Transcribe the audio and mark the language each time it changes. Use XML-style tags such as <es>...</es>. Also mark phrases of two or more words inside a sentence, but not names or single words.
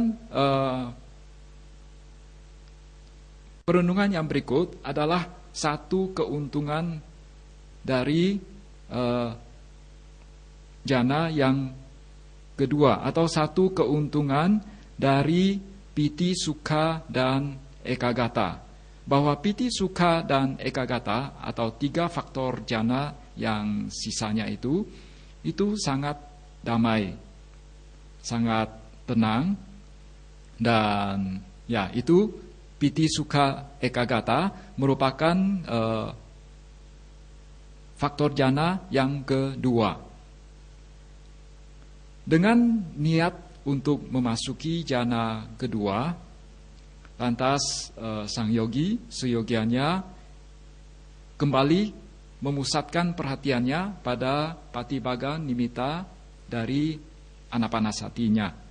<id>Kemudian perenungan yang berikut adalah satu keuntungan dari jana yang kedua, atau satu keuntungan dari</id> <pi>piti sukha</pi> <id>dan ekagata. Bahwa</id> <pi>piti sukha</pi> <id>dan ekagata atau 3 faktor jana yang sisanya itu sangat damai, sangat tenang, dan ya itu</id> <pi>piti sukha ekagata</pi> <id>merupakan faktor jana yang kedua. Dengan niat untuk memasuki jana kedua, lantas sang yogi seyogianya kembali memusatkan perhatiannya pada</id> <pi>patibaga nimitta</pi> <id>dari anapanasatinya.</id>